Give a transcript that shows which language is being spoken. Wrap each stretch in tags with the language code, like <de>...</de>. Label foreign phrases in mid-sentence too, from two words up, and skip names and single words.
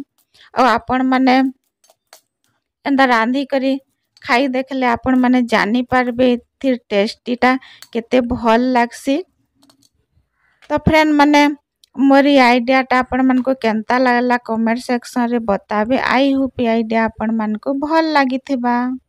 <spv>ଆଉ ଆପଣ ମାନେ ଏନ୍ତା ରାନ୍ଧି କରି ଖାଇ ଦେଖଲେ ଆପଣ ମାନେ ଜାଣି ପାରବେ ଫିର ଟେଷ୍ଟି ଟା କେତେ ଭଲ ଲାଗସି। ତ ଫ୍ରେଣ୍ଡ ମାନେ ମୋର ଆଇଡିଆ ଟା ଆପଣ ମନ କେ କେନ୍ତା ଲାଗଲା</spv> <en>comment section</en> <spv>ରେ ବତାବେ।</spv> <en>I hope</en> <spv>ଆଇଡିଆ ଆପଣ ମନ କେ ଭଲ ଲାଗି ଥିବା।</spv>